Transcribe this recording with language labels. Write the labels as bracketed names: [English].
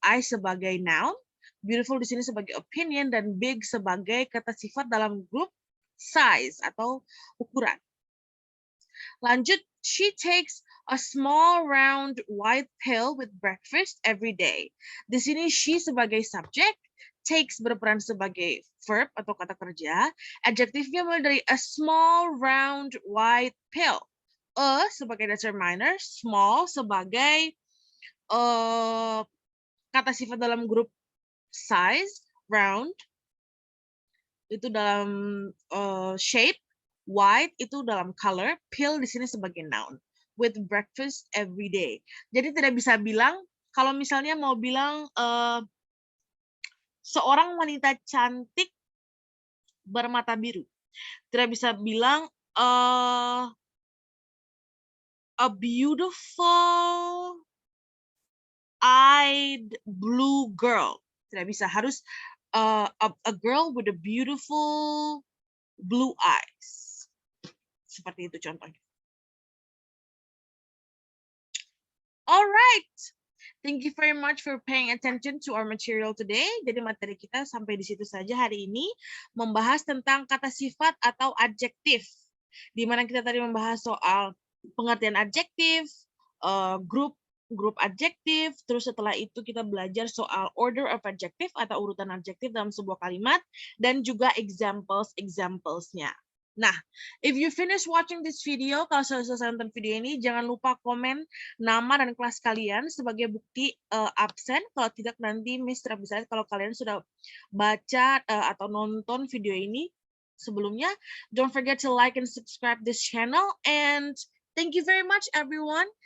[Indonesian] Eyes sebagai noun, beautiful di sini sebagai opinion, dan big sebagai kata sifat dalam grup size atau ukuran. [English] Lanjut, she takes a small round white pill with breakfast every day. [Indonesian] Di sini she sebagai subjek, takes berperan sebagai verb atau kata kerja. Adjektifnya mulai dari [English] a small round white pill. [Indonesian] A sebagai determiner, small sebagai kata sifat dalam grup size, round itu dalam shape, white itu dalam color, pill di sini sebagai noun. [English] With breakfast every day. [Indonesian] Jadi tidak bisa bilang, kalau misalnya mau bilang seorang wanita cantik bermata biru. Tidak bisa bilang [English] a beautiful eyed blue girl. [Indonesian] Tidak bisa, harus [English] a girl with a beautiful blue eyes. [Indonesian] Seperti itu contohnya. [English] Alright. Thank you very much for paying attention to our material today. [Indonesian] Jadi materi kita sampai di situ saja hari ini, membahas tentang kata sifat atau adjektif. Di mana kita tadi membahas soal pengertian adjektif, grup adjektif, terus setelah itu kita belajar soal order of adjective atau urutan adjektif dalam sebuah kalimat, dan juga examples-nya. Nah, [English] if you finish watching this video, [Indonesian] kalau sudah selesai nonton video ini, jangan lupa komen nama dan kelas kalian sebagai bukti absen. Kalau tidak, nanti Miss tidak bisa lihat kalau kalian sudah baca atau nonton video ini sebelumnya. [English] Don't forget to like and subscribe this channel, and thank you very much everyone.